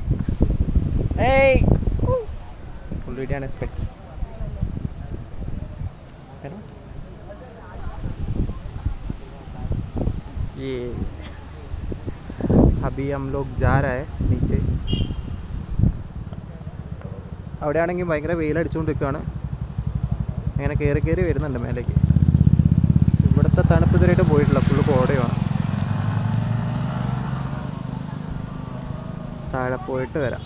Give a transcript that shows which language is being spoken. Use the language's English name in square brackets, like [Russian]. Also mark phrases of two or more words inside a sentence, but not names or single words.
[Malayalam] പുള്ളിയുടെയാണ് സ്പെക്സ്. [Hindi] ये अभी हम लोग जा रहे हैं नीचे. [Malayalam] അവിടെയാണെങ്കിൽ ഭയങ്കര വെയിലടിച്ചുകൊണ്ടിരിക്കുകയാണ്. അങ്ങനെ കയറി വരുന്നുണ്ട് മേലേക്ക്. ഇവിടുത്തെ തണുപ്പ് ഇതുവരെയായിട്ട് പോയിട്ടില്ല, ഫുള്ള് കോടയാണ്. താഴെ പോയിട്ട് വരാം.